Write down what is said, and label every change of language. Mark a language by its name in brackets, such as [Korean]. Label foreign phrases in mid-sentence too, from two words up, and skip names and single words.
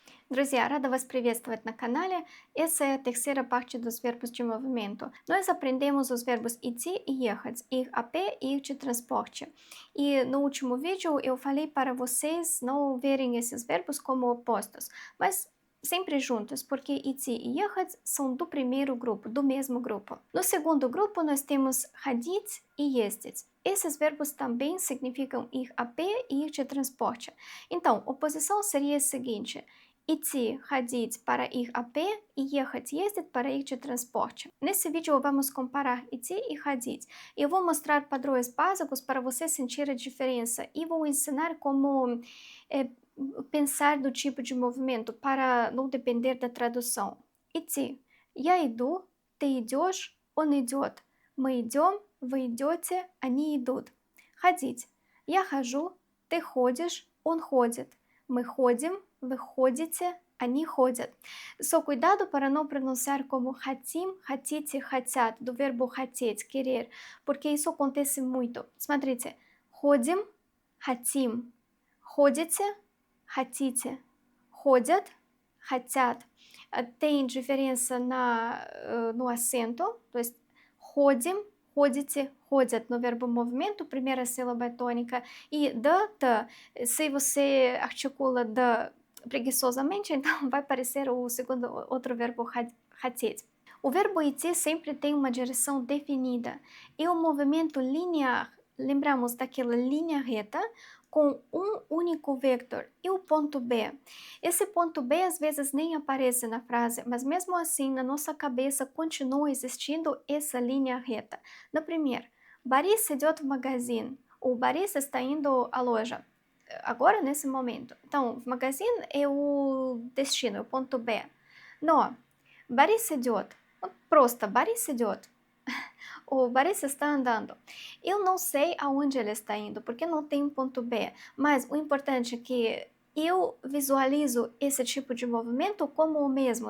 [Russian] Друзья, рада вас приветствовать на канале. [Portuguese] Essa é a terceira parte dos verbos de movimento. Nós aprendemos os verbos идти e ехать, ir a pé e ir de transporte. E no último vídeo eu falei para vocês não verem esses verbos como opostos, mas sempre juntos, porque идти e ехать são do primeiro grupo, do mesmo grupo. No segundo grupo nós temos ходить e ездить. Esses verbos também significam ir a pé e ir de transporte. Então, oposição seria a seguinte: [Russian] идти, ходить [Portuguese] para ir a pé e [Russian] ехать, ездить [Portuguese] para ir de transporte. Nesse vídeo vamos comparar идти e ходить. Eu vou mostrar padrões básicos para você sentir a diferença e vou ensinar como pensar do tipo de movimento para não depender da tradução. [Russian] Идти. Я иду, ты идешь, он идет. Мы идем, вы идете, они идут. Ходить. Я хожу, ты ходишь, он ходит. Мы ходим, вы ходите, они ходят. [Portuguese] Só cuidado para não pronunciar como [Russian] хотим, хотите, хотят, [Portuguese] do verbo хотеть, querer, porque isso acontece muito. [Russian] Смотрите, ходим, хотим, ходите, хотите, ходят, хотят. [Portuguese] Tem diferença no acento, [Russian] то есть ходим, ходите, ходят [Portuguese] no verbo movimento, primeira sílaba é tônica, e t, se você articula d preguiçosamente, então vai parecer o segundo outro verbo хотеть. O verbo идти sempre tem uma direção definida, é um movimento linear. Lembramos daquela linha reta com um único vector e o ponto B. Esse ponto B às vezes nem aparece na frase, mas mesmo assim na nossa cabeça continua existindo essa linha reta. [Russian] Например, Борис идет в магазин. [Portuguese] O Борис está indo à loja. Agora, nesse momento. Então, [Russian] в магазин [Portuguese] é o destino, é o ponto B. [Russian] Но Борис идет. Просто Борис идет. [Portuguese] O Boris está andando. Eu não sei aonde ele está indo, porque não tem um ponto B, mas o importante é que eu visualizo esse tipo de movimento como o mesmo.